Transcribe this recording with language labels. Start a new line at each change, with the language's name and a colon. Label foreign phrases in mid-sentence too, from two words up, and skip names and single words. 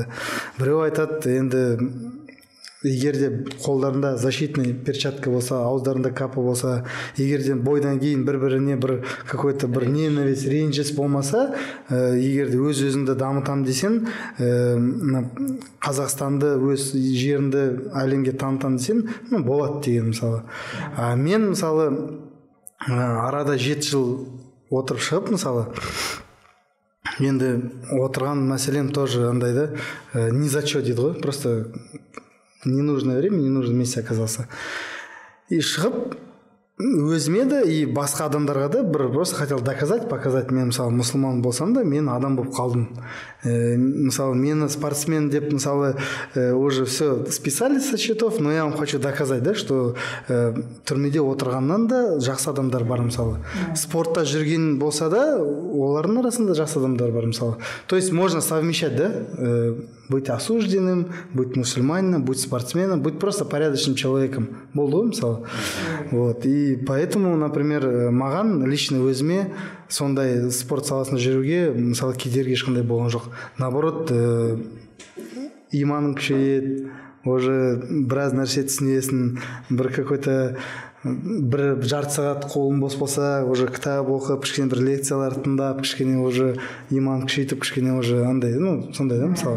Kazakh: Біреу айтады енді егер де қолдарында
Russian: защитный перчатка
Kazakh: болса, ауыздарында капа болса, егер де бойдан кейін бір-біріне бір какой-то бір ненависть, ренжіс болмаса, егер де өз-өзіңді дамытам десең, Қазақстанды, өз жеріңді әлемге танытам десең, болады деген мысалы. Мен мысалы арада 7 жыл отырып шығып мысалы, енді отырған мәселем тоже андай да,
Russian: ни за что
Kazakh: дейді ғой,
Russian: просто ненужное время, ненужное месте оказался.
Kazakh: И шығып өзіме де и басқа адамдарға да бір
Russian: просто хотел доказать, показать,
Kazakh: мен мысалы мұсылман болсам да мен адам болып қалдым. Мысалы мені спортсмен деп мысалы
Russian: уже все списали со счетов, но я вам хочу доказать, да, что
Kazakh: түрмеде отырғаннан да жақсы адамдар бар мысалы. Спортта жүрген болса да олардың арасында жақсы адамдар бар мысалы.
Russian: То есть можно совмещать, да, быть осужденным, быть мусульманином, быть спортсменом, быть просто порядочным человеком.
Kazakh: Болды ғой мысалы.
Russian: Вот. И поэтому, например,
Kazakh: маған лично өзіме сондай спорт саласында жүруге мысалы кедергі ешқандай болған жоқ. Наоборот, иманың күшейеді, уже біраз нәрсе түсінесің, бір какой-то бір жарты сағат қолым бос болса, уже кітап оқып, кішкене бір лекциялар тыңдап, кішкене уже иман күшейтіп, кішкене уже андай, сондай да мысалы.